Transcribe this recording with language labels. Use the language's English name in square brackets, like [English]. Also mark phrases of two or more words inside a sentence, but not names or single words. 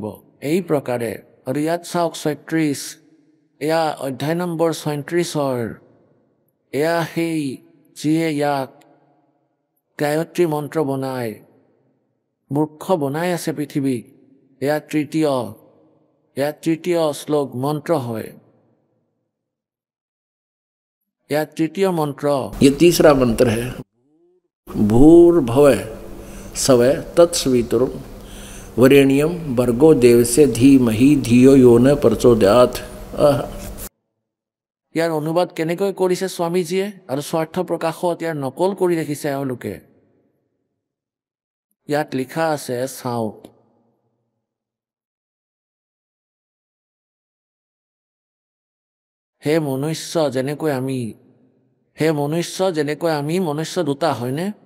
[Assamese] এই প্ৰকাৰে আৰু ইয়াত চাওক ৩৬, এয়া অধ্যায় নম্বৰ ৩৬। এয়া সেই যিয়ে ইয়াক গায়ত্ৰী মন্ত্ৰ বনাই মূৰ্খ বনাই আছে পৃথিৱীক। এয়া তৃতীয় শ্লোক মন্ত্ৰ হয়। [Hindi] यह तृतीय मंत्र, ये तीसरा मंत्र है। [Sanskrit] भूर्भुवः स्वः तत्सवितुर् वरेण्यं भर्गो देवस्य धीमहि धियो यो न प्रचोदयात्। [Assamese] ইয়াৰ অনুবাদ কেনেকৈ কৰিছে স্বামীজীয়ে, আৰু স্বাৰ্থ প্ৰকাশত ইয়াৰ নকল কৰি ৰাখিছে এওঁলোকে। ইয়াত লিখা আছে, চাওক, হে মনুষ্য যেনেকৈ আমি, মনুষ্য দুটা হয়নে?